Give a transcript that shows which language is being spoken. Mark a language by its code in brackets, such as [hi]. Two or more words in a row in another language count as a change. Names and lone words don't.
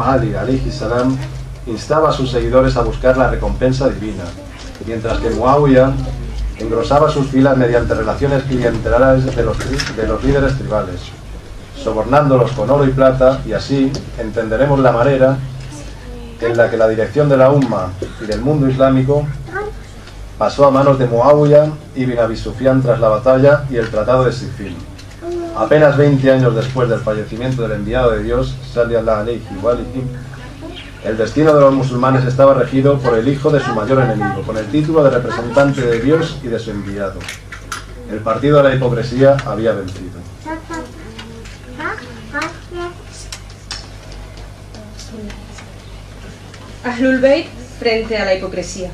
[es] Ali [ar] عليه السلام [es] instaba a sus seguidores a buscar la recompensa divina, mientras que Muawiya engrosaba sus filas mediante relaciones clientelares de los líderes tribales, sobornándolos con oro y plata, y así entenderemos la manera en la que la dirección de la umma y del mundo islámico pasó a manos de Muawiya ibn Abi Sufyan tras la batalla y el tratado de Siffin. Apenas 20 años después del fallecimiento del enviado de Dios, [ar] صلى الله عليه وسلم, [es] el destino de los musulmanes estaba regido por el hijo de su mayor enemigo, con el título de representante de Dios y de su enviado. El partido de la hipocresía había vencido. [ar] أهل البيت [es] frente a la hipocresía.